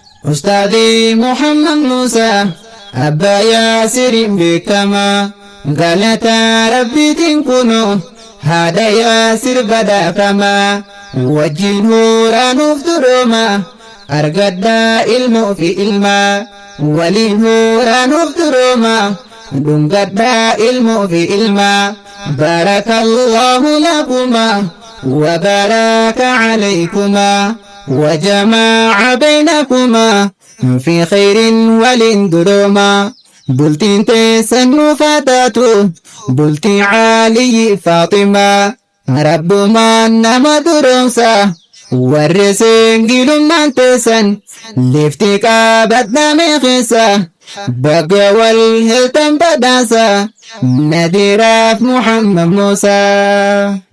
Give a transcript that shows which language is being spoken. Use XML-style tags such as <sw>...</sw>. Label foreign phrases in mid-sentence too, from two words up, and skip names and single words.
<om>Ustaadii Muhammad Muusaa, abbaa Yaasiriin beekama, galata Rabbiitiin kuno, haadha Yaasir badhaafama, wajjin huura nuuf durooma, argadhaa ilmoo fi ilma, waliin huura nuuf durooma, dhungadhaa ilmoo fi ilma,</om> <ar>بارك الله لكما وبارك عليكما. وجمع بينكما في خير ولن دروما.</ar> <om>Bultiin teessan nuuf haa taatu, bultii Aliyyi Faaximaa. Rabbumaan nama duroomsa, warri singilummaan teessan, lifti qabadhame keessa. Bagga wal hiltan badhaasa, Nadiraaf Muhammad Muusaa.</om>